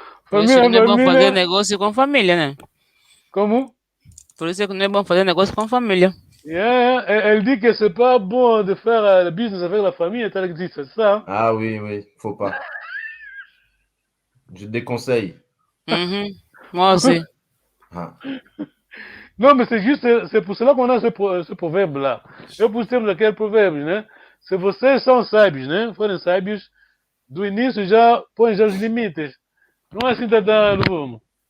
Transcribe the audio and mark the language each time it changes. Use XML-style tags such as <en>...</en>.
<pt>Por isso que não é bom fazer Família. negócio com família, né? Como? Por isso que não é bom fazer negócio com família.</pt> <fr>Elle dit que c'est pas bon de faire le business avec la famille, elle dit c'est ça. Ah oui, oui, faut pas. Je déconseille. Moi aussi. Ah. Non, mais c'est pour cela qu'on a ce proverbe-là.</fr> <pt>Eu pus aquele provérbio, né? Se vocês são sábios, né? Forem sábios, do início já põem já os limites. Não é assim tá dando rumo.</pt>